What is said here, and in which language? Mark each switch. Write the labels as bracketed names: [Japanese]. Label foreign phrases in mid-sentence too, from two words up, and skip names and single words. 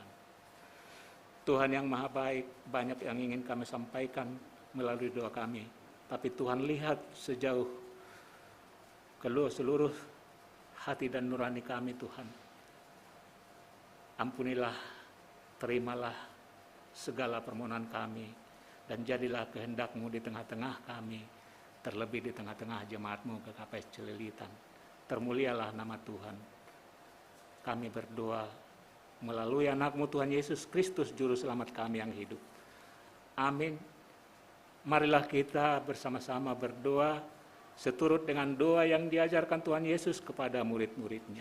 [Indonesian] Tuhan yang maha baik, banyak yang ingin kami sampaikan melalui doa kami, tapi Tuhan lihat sejauh seluruh hati dan nurani kami Tuhan. Ampunilah, terimalah segala permohonan kami, dan jadilah kehendak-Mu di tengah-tengah kami, terlebih di tengah-tengah jemaat-Mu GKPS Celilitan. Termulialah nama Tuhan. Kami berdoa melalui anak-Mu Tuhan Yesus Kristus, Juru Selamat kami yang hidup. Amin. Marilah kita bersama-sama berdoa seturut dengan doa yang diajarkan Tuhan Yesus kepada murid-murid-Nya.